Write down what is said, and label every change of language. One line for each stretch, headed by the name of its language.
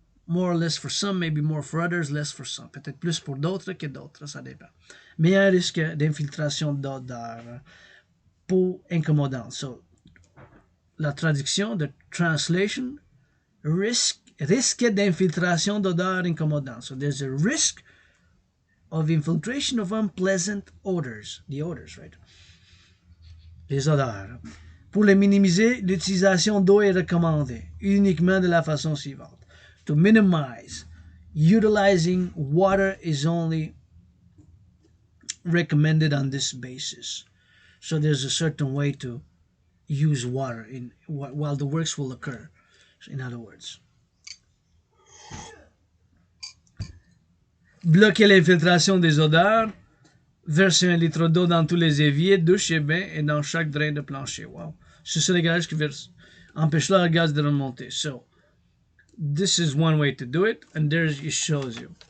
English: More or less for some, maybe more for others, less for some.
French: Peut-être plus pour d'autres que d'autres, ça dépend. Mais il y a un risque d'infiltration d'odeur peau incommodante. So, la traduction,
English: the translation,
French: risque d'infiltration d'odeur incommodante.
English: So there's a risk of infiltration of unpleasant odors. The odors, right?
French: Les odeurs. Pour les minimiser, l'utilisation d'eau est recommandée uniquement de la façon suivante.
English: To minimize, utilizing water is only recommended on this basis. So there's a certain way to use water while the works will occur. So in other words,
French: bloquer l'infiltration des odeurs, verser 1 litre d'eau dans tous les éviers, douche et bain et dans chaque drain de plancher. Wow. C'est ça les gaz qui empêche le gaz de remonter.
English: So, this is one way to do it, and there it shows you.